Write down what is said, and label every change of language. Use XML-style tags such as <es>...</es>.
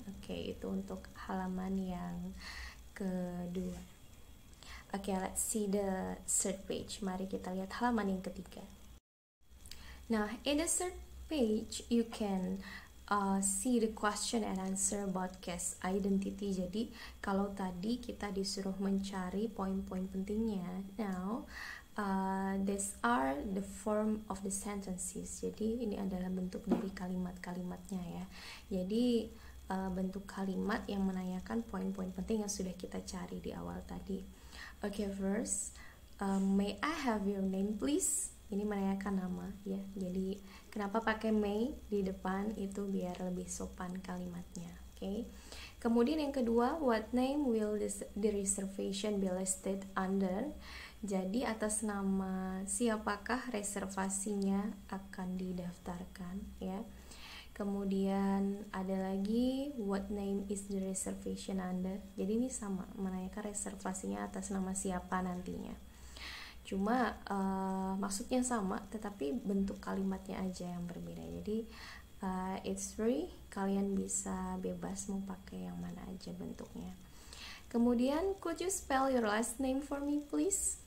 <id>Oke, itu untuk halaman yang kedua.</id> <en>Oke, let's see the third page.</en> <id>Mari kita lihat halaman yang ketiga. Nah,</id> <en>in the third page you can see the question and answer about guest identity.</en> <id>Jadi kalau tadi kita disuruh mencari poin-poin pentingnya,</id> <en>now these are the form of the sentences.</en> <id>Jadi ini adalah bentuk dari kalimat-kalimatnya ya. Jadi bentuk kalimat yang menanyakan poin-poin penting yang sudah kita cari di awal tadi.</id> <en>Okay, first, may I have your name please?</en> <id>Ini menanyakan nama ya. Jadi kenapa pakai may di depan, itu biar lebih sopan kalimatnya. Okay. Kemudian yang kedua,</id> <en>what name will the reservation be listed under?</en> <id>Jadi atas nama siapakah reservasinya akan didaftarkan, ya. Kemudian ada lagi,</id> <en>what name is the reservation under?</en> <id>Jadi ini sama, menanyakan reservasinya atas nama siapa nantinya. Cuma maksudnya sama, tetapi bentuk kalimatnya aja yang berbeda. Jadi</id> <en>it's free,</en> <id>kalian bisa bebas mau pakai yang mana aja bentuknya. Kemudian,</id> <en>could you spell your last name for me please?</en>